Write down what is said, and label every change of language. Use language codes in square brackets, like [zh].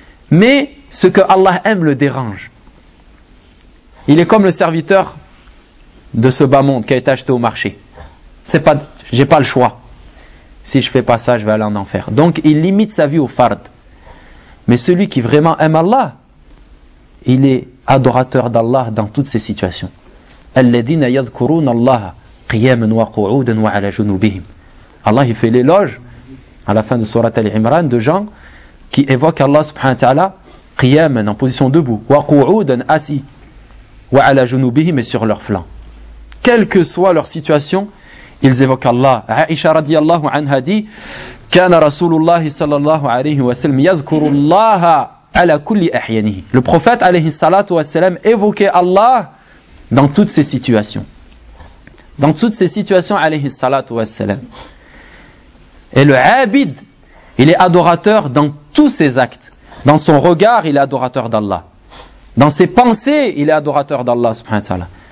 [fr] Mais ce que Allah aime le dérange. Il est comme le serviteur de ce bas monde qui a été acheté au marché. C'est pas, j'ai pas le choix. Si je fais pas ça, je vais aller en enfer. Donc il limite sa vie au fard. Mais celui qui vraiment aime Allah, il est adorateur d'Allah dans toutes ces situations. [ar] الذين يذكرون الله قياما وقعودا وعلى جنوبهم. [fr] Allah il fait l'éloge à la fin de sourate Al-Imran de gens qui évoquent Allah subhanahu wa ta'ala [ar] قياما [fr] en position debout, [ar] وقعودا [fr] assis, [ar] وعلى جنوبهم [fr] et sur leur flanc. Quelle que soit leur situation, ils évoquent Allah. [ar] Aisha radiyallahu anha dit: كان رسول الله صلى الله عليه وسلم يذكر الله على كل احيانه. [fr] Le prophète alayhi salatu wa salam évoquait Allah dans toutes ces situations. Dans toutes ces situations, alayhi salatu wa salam. Et le abid, il est adorateur dans tous ses actes. Dans son regard, il est adorateur d'Allah. Dans ses pensées, il est adorateur d'Allah subhanahu wa ta'ala.